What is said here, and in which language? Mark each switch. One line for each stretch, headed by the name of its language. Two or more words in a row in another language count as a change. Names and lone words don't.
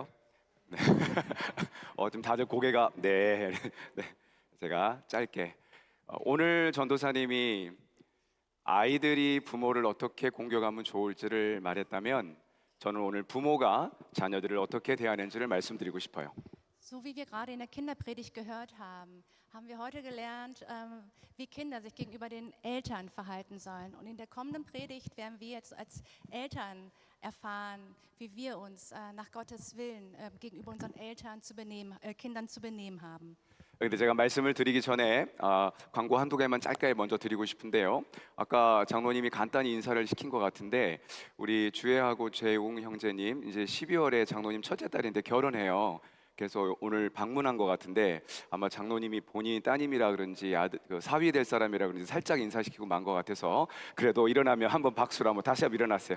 Korean: 네. 좀 다들 고개가 네. 네. 제가 짧게 오늘 전도사님이 아이들이 부모를 어떻게 공격하면 좋을지를 말했다면 저는 오늘 부모가 자녀들을 어떻게 대하는지를 말씀드리고 싶어요.
German: So wie wir gerade in der Kinderpredigt gehört haben, haben wir heute gelernt, wie Kinder sich gegenüber den Eltern verhalten sollen. Und in der kommenden Predigt werden wir jetzt als Eltern erfahren, wie wir uns nach Gottes Willen gegenüber unseren Eltern Kindern zu benehmen haben.
Korean: 근데 제가 말씀을 드리기 전에 광고 한두 개만 짧게 먼저 드리고 싶은데요. 아까 장로님이 간단히 인사를 시킨 것 같은데 우리 주혜하고 재웅 형제님 이제 12월에 장로님 첫째 딸인데 결혼해요. 그래서 오늘 방문한 것 같은데 아마 장로님이 본인 따님이라 그런지 그 사위 될 사람이라 그런지 살짝 인사시키고 만 것 같아서 그래도 일어나면 한번 박수로 한번 다시 한번 일어나세요.